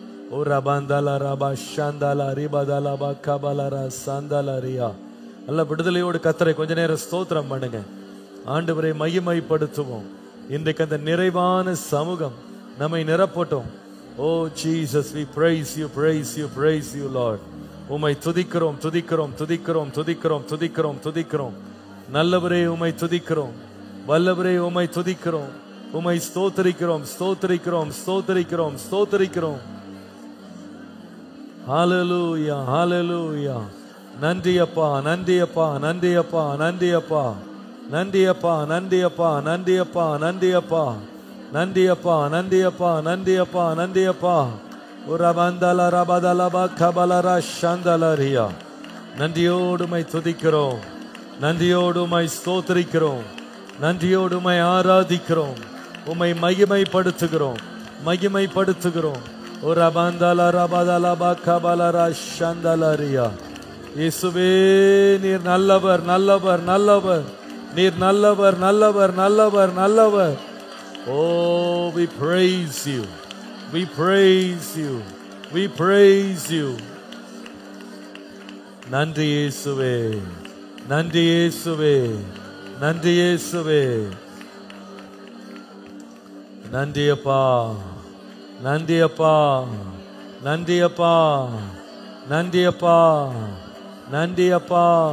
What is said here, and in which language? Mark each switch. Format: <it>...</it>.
<ta>ஓ ரபாந்தாலா ரபா ஷாந்தாலா ரிபாதாலா பா கபாலாரா சாந்தாலா ரியா. நல்ல விடுதலையோடு கர்த்தரை கொஞ்ச நேரம் ஸ்தோத்திரம் பண்ணுங்க. ஆண்டவரை மகிமைப்படுத்துவோம். இன்றைக்கு அந்த நிறைவான சமூகம் நம்மை நிரப்பட்டும்.</ta> <en>Oh Jesus, we praise you, praise you, praise you Lord.</en> <ta>உம்மை துதிக்கிறோம், துதிக்கிறோம், துதிக்கிறோம், துதிக்கிறோம், துதிக்கிறோம், துதிக்கிறோம். நல்லவரே உம்மை துதிக்கிறோம், வல்லவரே உம்மை துதிக்கிறோம், உம்மை ஸ்தோத்திரிக்கிறோம், ஸ்தோத்திரிக்கிறோம், ஸ்தோத்திரிக்கிறோம், ஸ்தோத்திரிக்கிறோம். ஹல்லேலூயா, ஹல்லேலூயா. நன்றி அப்பா, நன்றி அப்பா, நன்றி அப்பா, நன்றி அப்பா, நன்றி அப்பா, நன்றி அப்பா, நன்றி அப்பா, நன்றி அப்பா, நன்றி அப்பா, நன்றி அப்பா, நன்றி அப்பா, நன்றி அப்பா. உரபந்தல ரபதலப கபலர ஷந்தலரியா. நன்றியோடுமை துதிக்கிறோம், நன்றியோடுமை ஸ்தோத்திரிக்கிறோம், நன்றியோடுமை ஆராதிக்கிறோம், உம்மை மகிமைப்படுத்துகிறோம், மகிமைப்படுத்துகிறோம். உரபந்தல ரபதலப கபலர ஷந்தலரியா. இயேசுவே, நீர் நல்லவர், நல்லவர், நல்லவர். நீர் நல்லவர், நல்லவர், நல்லவர், நல்லவர்.</ta> <en>Oh, we praise you, we praise you, we praise you.</en> <ta>நன்றி இயேசுவே, நன்றி இயேசுவே, நன்றி இயேசுவே. நன்றி அப்பா, நன்றி அப்பா, நன்றி அப்பா, நன்றி அப்பா, நன்றி அப்பா.</ta>